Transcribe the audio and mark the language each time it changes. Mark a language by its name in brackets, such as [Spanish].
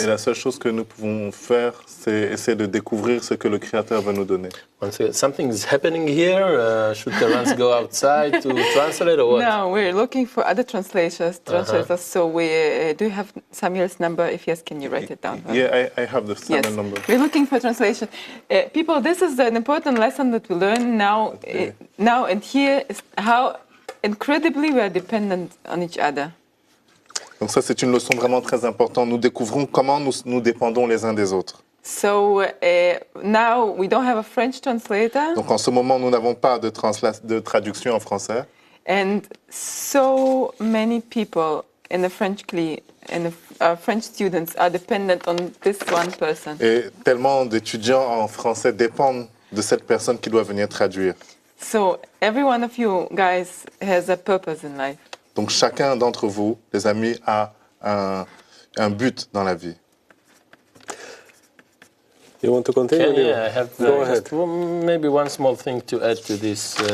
[French] Et la seule chose que nous pouvons faire, c'est essayer de découvrir ce que le Créateur va nous donner. [English] Once again, something is happening here. Should Terence go outside to translate or what? No, we're looking for other translators. So we do you have Samuel's number? If yes, can you write it down? Yeah, I have the Yes, Samuel number. we're looking for translation. People, this is an important lesson that we learn now. Now and here is how incredibly we are dependent on each other. [French] Donc ça, c'est une leçon vraiment très importante. Nous découvrons comment nous dépendons les uns des autres. [English] So now we don't have a French translator, [French] Donc en ce moment, nous n'avons pas de traduction en français. [English] and so many people in the French CLI and French students are dependent on this one person. [French] Et tellement d'étudiants en français dépendent de cette personne qui doit venir traduire. [English] So every one of you guys has a purpose in life. [French] Donc chacun d'entre vous, les amis, a un but dans la vie. [English] You want to continue? Yeah, I have Go ahead. maybe one small thing to add to this.